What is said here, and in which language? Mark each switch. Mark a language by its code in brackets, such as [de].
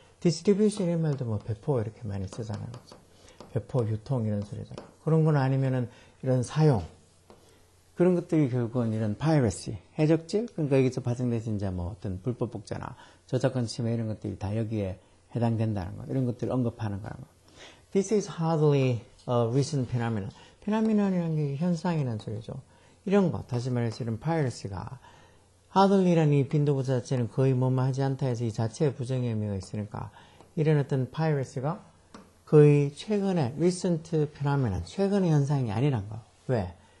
[ko] distribution 이런 말도 뭐 배포 이렇게 많이 쓰잖아요. 배포, 유통 이런 소리잖아요. 그런 건 아니면은 이런 사용. 그런 것들이 결국은 이런 piracy, 해적질, 그러니까 여기서 발생돼서 이제 뭐 어떤 불법 복제나 저작권 침해 이런 것들이 다 여기에 해당된다는 거, 이런 것들을 언급하는 거라는 거. [en] This is hardly a recent phenomenon. [ko] phenomenon이라는 게 현상이라는 소리죠. 이런 거, 다시 말해서 이런 piracy가 hardly라는 이 빈도부사 자체는 거의 뭐뭐 하지 않다 해서 이 자체에 부정의 의미가 있으니까 이런 어떤 piracy가 거의 최근에 [en] recent phenomenon, [ko] 최근의 현상이 아니란 거. 왜?